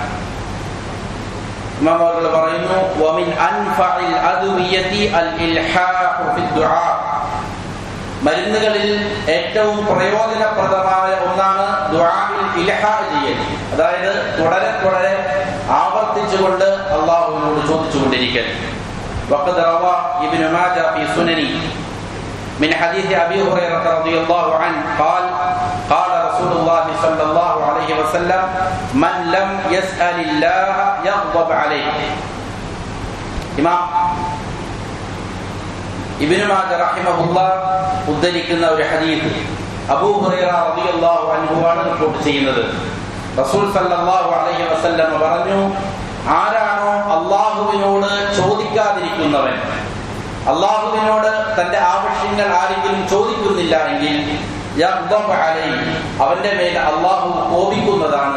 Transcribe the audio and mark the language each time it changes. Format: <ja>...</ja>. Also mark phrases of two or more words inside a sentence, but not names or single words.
<ml>ഇമാം അവറുകൾ പറയുന്നു,</ml> <ar>ومن أنفع الأدوية الإلحاح في الدعاء,</ar> <ml>മരുന്നുകളിൽ ഏറ്റവും പ്രയോജനപ്രദമായ ഒന്നാണ്</ml> <ar>دعاء الإلحاح</ar> <ml>ചെയ്യൽ. അതായത് തുടരെ തുടരെ ആവർത്തിച്ചുകൊണ്ട് അല്ലാഹുവിനോട് ചോദിച്ചുകൊണ്ടിരിക്കൽ.</ml> <ar>وقد روى ابن ماجه في سننه من حديث أبي هريرة رضي الله عنه قال قال رسول الله صلى الله عليه وسلم من لم يسأل الله يغضب عليه.</ar> <ml>ഇമാം ഇബ്നു മാജ</ml> <ar>رحمه الله</ar> <ml>ഉദ്ധരിക്കുന്ന ഒരു ഹദീസ് അബൂ ഹുറൈറ</ml> <ar>رضي الله عنه</ar> <ml>ആണ് റിപ്പോർട്ട് ചെയ്യുന്നത്. റസൂൽ</ml> <ar>صلى الله عليه وسلم</ar> <ml>പറഞ്ഞു, ആരാണോ അല്ലാഹുവിനോട് ചോദിക്കാതിരിക്കുന്നവൻ, അല്ലാഹുവിനോട് തന്റെ ആവശ്യങ്ങൾ ആരെങ്കിലും ചോദിക്കുന്നില്ല എങ്കിൽ അവന്റെ മേൽ അല്ലാഹു കോപിക്കുന്നതാണ്.</ml>